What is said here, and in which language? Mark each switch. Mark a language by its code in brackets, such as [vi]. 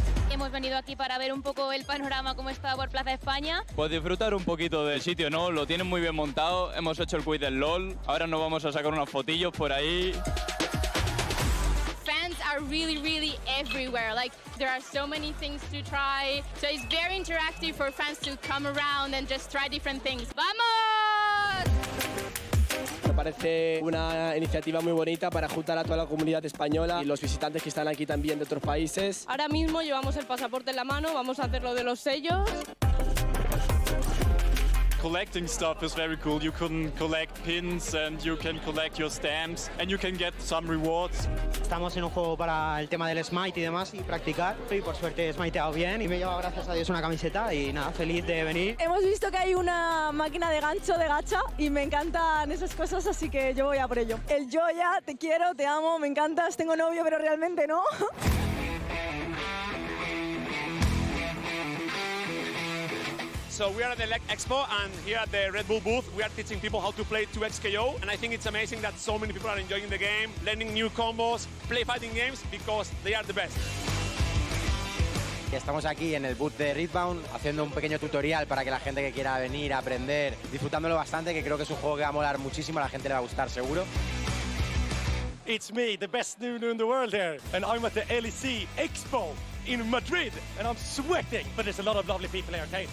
[es] Hemos venido aquí para ver un poco el panorama, cómo está por Plaza España. Pues disfrutar un poquito del sitio, ¿no? Lo tienen muy bien montado, hemos hecho el quiz del LOL, ahora nos vamos a sacar unos fotillos por ahí. [en] Fans are really everywhere. Like, there are so many things to try. So it's very interactive for fans to come around and just try different things. [es] ¡Vamos! Me parece una iniciativa muy bonita para juntar a toda la comunidad española y los visitantes que están aquí también de otros países. Ahora mismo llevamos el pasaporte en la mano, vamos a hacer lo de los sellos. [en] Collecting stuff is very cool. You can collect pins and you can collect your stamps and you can get some rewards. [es] Estamos en un juego para el tema del smite y demás y practicar, y por suerte he smiteado bien y me he llevado, gracias a Dios, una camiseta y nada, feliz de venir. Hemos visto que hay una máquina de gancho de gacha y me encantan esas cosas, así que yo voy a por ello. El yo ya, te quiero, te amo, me encantas, tengo novio pero realmente no. [en] So we are at the LEC Expo, and here at the Red Bull booth, we are teaching people how to play 2xKO. And I think it's amazing that so many people are enjoying the game, learning new combos, play fighting games, because they are the best. [es] Estamos aquí en el booth de Rebound haciendo un pequeño tutorial para que la gente que quiera venir a aprender, disfrutándolo bastante, que creo que es un juego que va a molar muchísimo, a la gente le va a gustar seguro. [en] It's me, the best noob in the world here, and I'm at the LEC Expo in Madrid, and I'm sweating, but there's a lot of lovely people here, okay?